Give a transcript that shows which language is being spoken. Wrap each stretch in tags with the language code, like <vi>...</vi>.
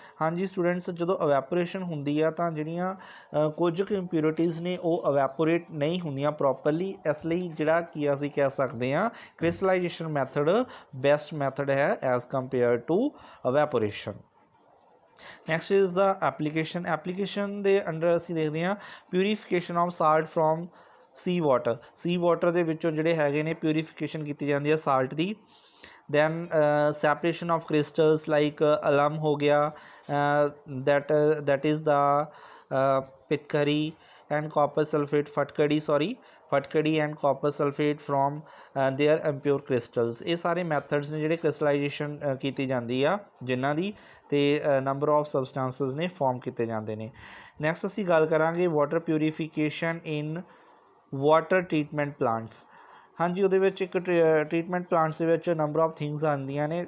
<pa>ਹਾਂਜੀ ਸਟੂਡੈਂਟਸ, ਜਦੋਂ ਅਵੈਪੋਰੇਸ਼ਨ ਹੁੰਦੀ ਆ ਤਾਂ ਜਿਹੜੀਆਂ ਕੁਝ ਕੁ ਇੰਪਿਊਰਿਟੀਜ਼ ਨੇ ਉਹ ਅਵੈਪੋਰੇਟ ਨਹੀਂ ਹੁੰਦੀਆਂ ਪ੍ਰੋਪਰਲੀ, ਇਸ ਲਈ ਜਿਹੜਾ ਕੀ ਅਸੀਂ ਕਹਿ ਸਕਦੇ ਹਾਂ ਕ੍ਰਿਸਟਲਾਈਜੇਸ਼ਨ ਮੈਥਡ ਬੈਸਟ ਮੈਥਡ ਹੈ</pa> <en>As compare to evaporation. Next is the application. Application</en> <pa>ਦੇ ਅੰਡਰ ਅਸੀਂ ਦੇਖਦੇ ਹਾਂ</pa> <en>Purification of salt from sea water.</en> <pa>ਸੀ water ਦੇ ਵਿੱਚੋਂ ਜਿਹੜੇ ਹੈਗੇ ਨੇ ਪਿਊਰੀਫਿਕੇਸ਼ਨ ਕੀਤੀ ਜਾਂਦੀ ਹੈ salt ਦੀ।</pa> <en>then separation of crystals like alum</en> <hi>हो गया,</hi> <en>that is the pitcari and copper sulfate फटकड़ी and copper sulfate from their impure crystals।</en> <pa>ਇਹ ਸਾਰੇ ਮੈਥਡਸ ਨੇ ਜਿਹੜੇ ਕ੍ਰਿਸਟਲਾਈਜੇਸ਼ਨ ਕੀਤੀ ਜਾਂਦੀ ਆ ਜਿਨ੍ਹਾਂ ਦੀ ਤੇ ਨੰਬਰ ਆਫ ਸਬਸਟੈਂਸਸ ਨੇ ਫਾਰਮ ਕੀਤੇ ਜਾਂਦੇ ਨੇ।</pa> <en>Next ਅਸੀਂ ਗੱਲ ਕਰਾਂਗੇ water purification in water treatment plants.</en> <pa>हाँ जी, ਉਹਦੇ ਵਿੱਚ ਇੱਕ ਟਰੀਟਮੈਂਟ ਪਲਾਂਟਸ ਦੇ ਵਿੱਚ ਨੰਬਰ ਆਫ ਥਿੰਗਸ ਆਉਂਦੀਆਂ ਨੇ।</pa>